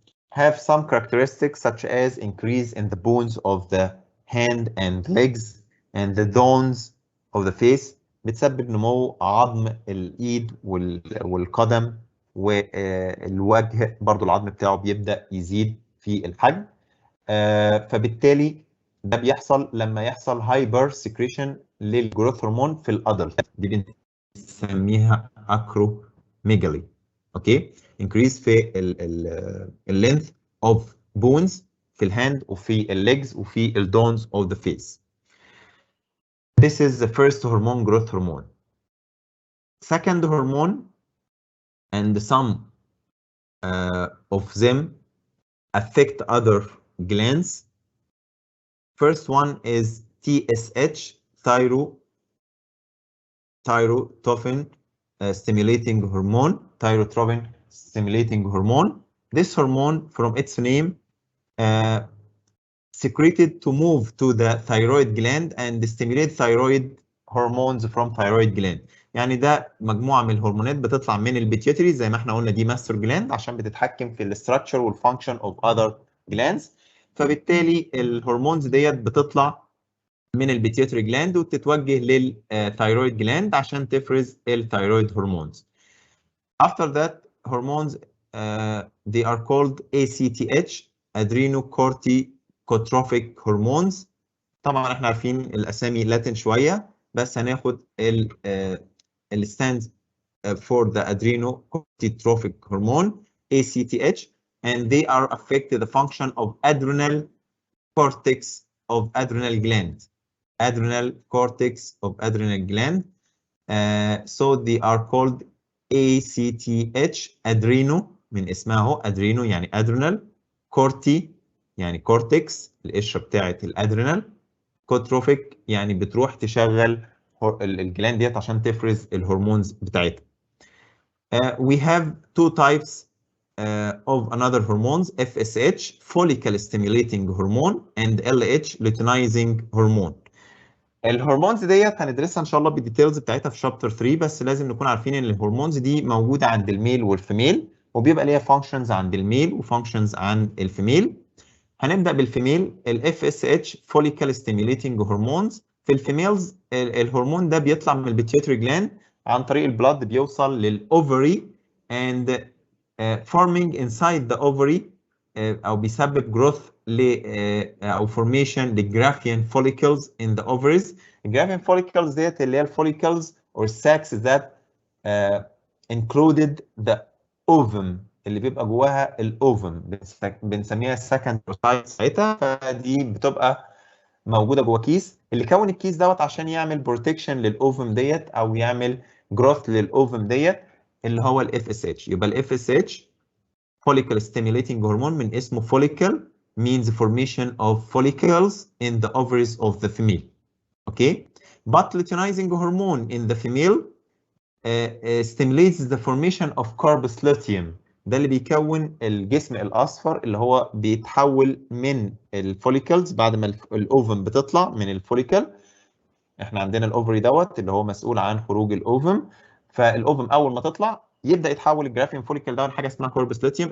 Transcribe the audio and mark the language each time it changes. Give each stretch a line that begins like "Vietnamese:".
English: have some characteristics such as increase in the bones of the hand and legs and the bones of the face.
Arabic: بتسبب نمو عظم الايد والقدم والوجه، برضو العظم بتاعه بيبدأ يزيد في الحجم. فبالتالي ده بيحصل لما يحصل هايبر سكريشن للجروث هرمون في الادلت، دي بنسميها اكروميجالي.
English: Okay, increase في اللينث of bones في الهاند وفي الليجز وفي الدونز of the face. This is the first hormone, growth hormone. Second hormone, and some of them affect other glands. First one is TSH, tyrotrophin stimulating hormone. Tyrotrophin stimulating hormone. This hormone, from its name, secreted to move to the thyroid gland and stimulate thyroid hormones from thyroid gland.
Arabic: يعني ده مجموعة من الهرمونات بتطلع من البيتيوتري زي ما احنا قلنا، دي ماستر جلاند عشان بتتحكم في الاستراكشر والفانكشن اوف اذر جلاندز. فبالتالي الهرمونز ديت بتطلع من البيتيوتري جلاند وتتوجه للثايرويد جلاند عشان تفرز الثايرويد هرمونز.
English: After that hormones they are called ACTH, adrenocorticotropic hormones.
Arabic: طبعا احنا عارفين الاسامي لاتن شويه، بس هناخد ال
English: stands for the adrenocorticotropic hormone ACTH, and they are affect the function of adrenal cortex of adrenal gland. Adrenal cortex of adrenal gland. So they are called ACTH,
Arabic: adreno من اسمها اهو، adreno يعني adrenal، corti يعني cortex القشره بتاعه الادرينال، كوتروفيك يعني بتروح تشغل الجلاند ديت عشان تفرز الهرمونز بتاعتها.
English: We have two types of another hormones, FSH, follicle stimulating hormone, and LH, luteinizing hormone.
Arabic: الهرمونز ديت هندرسها ان شاء الله بالديتيلز بتاعتها في شابتر 3، بس لازم نكون عارفين ان الهرمونز دي موجوده عند الميل والفيميل، وبيبقى ليها فانكشنز عند الميل وفانكشنز عند الفيميل. هنبدا بالفيميل. الاف اس اتش فوليكل ستيميوليتنج هرمونز. في الفيميلز الهرمون ده بيطلع من البيتيوتري جلاند عن طريق البلاد، بيوصل للاوفري
English: and forming inside the ovary
Arabic: او بيسبب جروث او formation لجرافيان
English: follicles in the ovaries.
Arabic: الجرافيان follicles ديت اللي هي الفوليكلز
English: or sacs that included the ovum
Arabic: اللي بيبقى جواها الاوفم، بنسميها السكند سايت ساعتها. فدي بتبقى موجوده جوه كيس، اللي كون الكيس دوت عشان يعمل بروتكشن للاوفم ديت او يعمل جروث للاوفم ديت اللي هو الاف اس اتش.
English: يبقى الاف S H follicle stimulating hormone
Arabic: من اسمه
English: follicle means formation of follicles in the ovaries of the female. Okay, but luteinizing hormone in the female stimulates the formation of corpus luteum.
Arabic: ده اللي بيكون الجسم الاصفر اللي هو بيتحول من الفوليكلز بعد ما الاوفم بتطلع من الفوليكل. احنا عندنا الاوفري دوت اللي هو مسؤول عن خروج الاوفم، فالاوفم اول ما تطلع يبدا يتحول الجرافين فوليكل ده لحاجه اسمها كوربس لوتيوم.